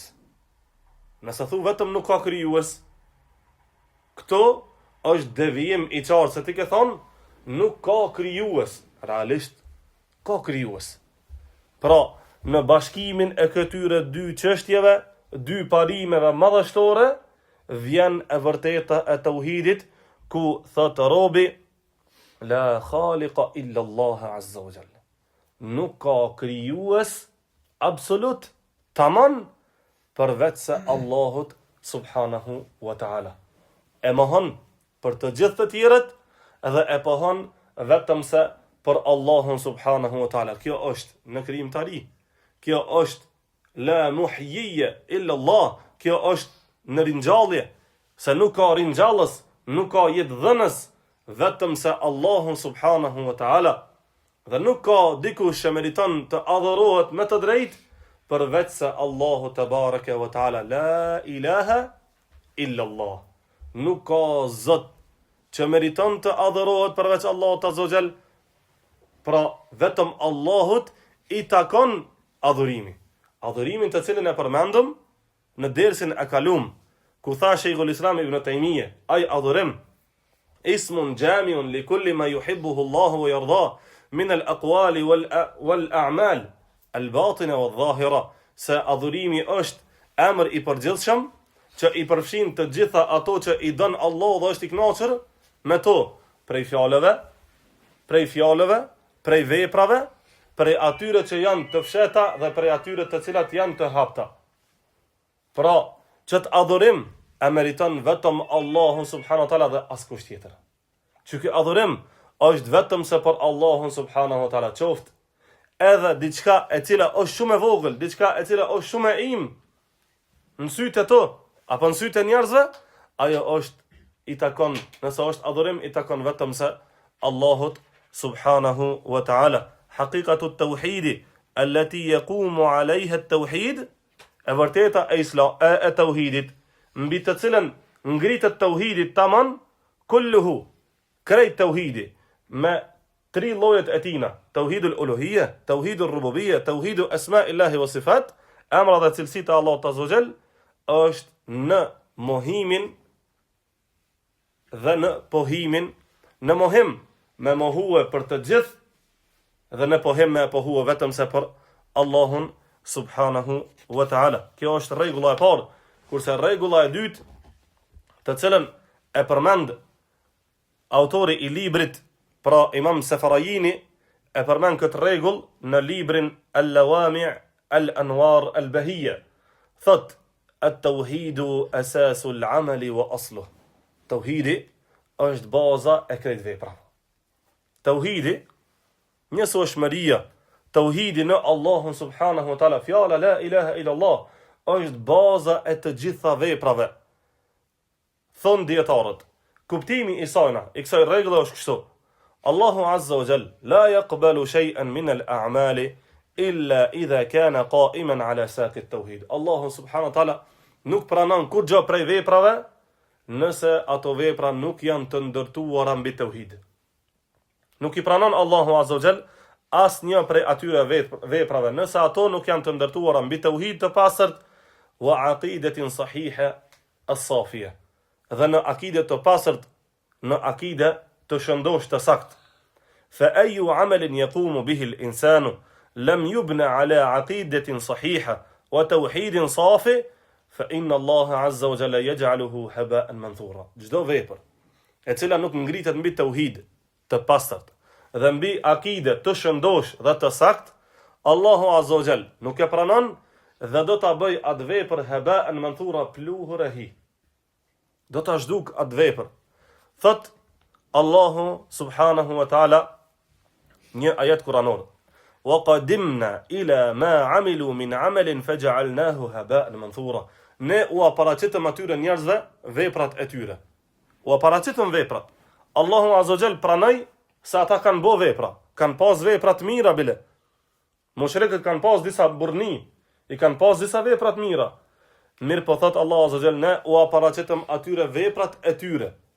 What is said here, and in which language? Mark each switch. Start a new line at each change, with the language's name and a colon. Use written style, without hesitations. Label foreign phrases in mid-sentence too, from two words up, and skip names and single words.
Albanian: Nëse thu vetëm nuk ka krijues, këto është devijim i qartë, se ti ke thonë nuk ka krijues. Realisht ka krijues. Pra, në bashkimin e këtyre 2 çështjeve, 2 parimeve madhështore, vjen e vërteta e tauhidit, ku thot robi,
Arabic: لا خالق إلا الله عز وجل.
Albanian: Nuk ka krijues absolut, tamam, përveç se Allahut
Arabic: سبحانه وتعالى.
Albanian: E mohon për të gjithë të tjerët dhe e pohon vetëm se për Allahun
Arabic: سبحانه وتعالى.
Albanian: Kjo është në krijimtari. Kjo është
Arabic: لا محيي إلا الله.
Albanian: Kjo është në ringjallje, se nuk ka ringjallës, nuk ka jetë dhënës, vetëm se Allahun
Arabic: سبحانه وتعالى.
Albanian: Dhe nuk ka dikush që meriton të adhurohet me të drejtë përveç se Allahu
Arabic: تبارك وتعالى. لا إله إلا الله.
Albanian: Nuk ka zot që meriton të adhurohet përveç Allahut
Arabic: عز وجل.
Albanian: Pra vetëm Allahut i takon adhurimi. Adhurimin të cilën e përmendëm në dersin e kalum, ku tha Shejkhul Islam Ibn Taymija, ai adhurim
Arabic: اسم جامع لكل ما يحبه الله ويرضى من الأقوال والأعمال الباطنة والظاهرة.
Albanian: Se adhurimi është emër i përgjithshëm që i përfshin të gjitha ato që i don Allahu dhe është i kënaqur me to, prej fjalëve, prej veprave, prej atyre që janë të fsheta dhe prej atyre të cilat janë të hapta. Pra, që të adhurim e meriton vetëm Allahu
Arabic: سبحانه وتعالى
Albanian: dhe askush tjetër. Që ky adhurim është vetëm se për Allahun
Arabic: سبحانه وتعالى,
Albanian: qoftë edhe diçka e cila është shumë e vogël, diçka e cila është shumë e im, në sytë e to, apo në sytë e njerëzve, ajo është i takon, nëse është adhurim, i takon vetëm se Allahut
Arabic: سبحانه وتعالى. حقيقة التوحيد التي يقوم عليها التوحيد,
Albanian: e vërteta e tauhidit, mbi të cilën ngritet tauhidi tamam, kulluhu, krejt tauhidi, me tri llojet e tina:
Arabic: توحيد الألوهية، توحيد الربوبية، توحيد أسماء الله والصفات,
Albanian: emra dhe cilësitë e Allahut
Arabic: عز وجل,
Albanian: është në mohimin dhe në pohimin, në mohim me mohue për të gjithë, dhe në pohim me pohue vetëm se për Allahun
Arabic: سبحانه وتعالى.
Albanian: Kjo është rregulla e parë, kurse rregulla e dytë, të cilën e përmend autori i librit, pra Imam Safarajini, e përmend këtë rregull në librin Al-Lawami' Al-Anwar Al-Bahiyya.
Arabic: Thot: التوحيد أساس العمل وأصله.
Albanian: Tauhidi është baza e krejt veprave. Tauhidi, njësoshmëria, tauhidi në Allahun
Arabic: سبحانه وتعالى,
Albanian: fjala
Arabic: لا إله إلا الله,
Albanian: është baza e të gjitha veprave. Thon dietarët, kuptimi i kësaj rregulle është kështu: Allahu
Arabic: عز وجل لا يقبل شيئا من الأعمال إلا إذا كان قائما على ساق التوحيد.
Albanian: Allahu
Arabic: سبحانه وتعالى
Albanian: nuk pranon kur gjë prej veprave nëse ato vepra nuk janë të ndërtuara mbi tauhid. Nuk i pranon Allahu
Arabic: عز وجل
Albanian: asnjë prej atyre veprave nëse ato nuk janë të ndërtuara mbi tauhid të pastërt,
Arabic: وعقيدة صحيحة الصافية,
Albanian: dhe në akide të pastërt, në akide të shëndosh të sakt.
Arabic: فأي عمل يقوم به الإنسان لم يبن على عقيدة صحيحة وتوحيد صاف فإن الله عز وجل يجعله هباء منثورا.
Albanian: Çdo vepër e cila nuk ngritet mbi tauhid të pastërt dhe mbi akide të shëndosh dhe të sakt, Allahu
Arabic: عز وجل
Albanian: nuk e pranon dhe do ta bëj atë vepër
Arabic: هباء منثورا,
Albanian: pluhur e hi. Do ta zhduk atë vepër. Thot Allahu
Arabic: سبحانه وتعالى
Albanian: një ajet kuranor:
Arabic: وقدمنا إلى ما عملوا من عمل فجعلناه هباء منثورا.
Albanian: Ne u paraqitëm atyre njerëzve veprat e tyre. U paraqitëm veprat. Allahu
Arabic: عز وجل
Albanian: pranoi se ata kanë bë vepra, kanë pas vepra të mira bile. Mushrikët kanë pas disa burrni, i kanë pas disa vepra të mira. Mirë po thot Allahu
Arabic: عز وجل,
Albanian: ne u paraqitëm atyre veprat e tyre.